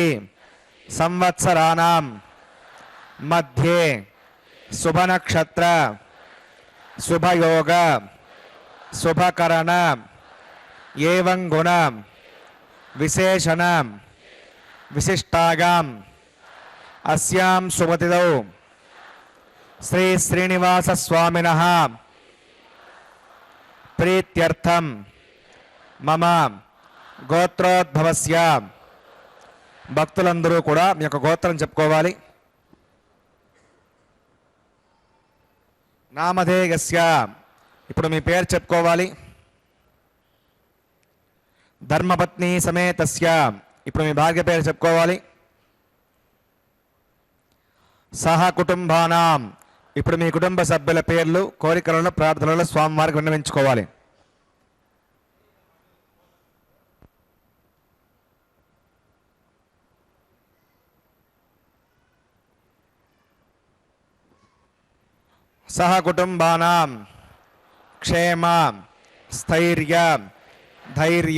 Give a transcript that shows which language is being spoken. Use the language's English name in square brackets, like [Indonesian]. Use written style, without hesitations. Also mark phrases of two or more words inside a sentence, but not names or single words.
[Sanskrit] संवत्सराणां मध्ये शुभनक्षत्र शुभयोग शुभकरण एवं गुण विशेषण विशिष्टायाम् अस्यां शुभतिथौ श्री श्रीनिवास स्वामिनः प्रीत्यर्थं मम गोत्रोद्भवस्य [Telugu] భక్తులందరూ కూడా మీ యొక్క గోత్రం చెప్పుకోవాలి. నామధేయస్య ఇప్పుడు మీ పేరు చెప్పుకోవాలి. [Sanskrit] धर्मपत्नि समेतस्य [Telugu] ఇప్పుడు మీ భార్య పేరు చెప్పుకోవాలి. [Sanskrit] सह कुटुम्बानां [Telugu] ఇప్పుడు మీ కుటుంబ సభ్యుల పేర్లు కోరికలను ప్రార్థనలను స్వామివారికి విన్నవించుకోవాలి. [Sanskrit] सह कुटुंबानां क्षेम स्थैर्य धैर्य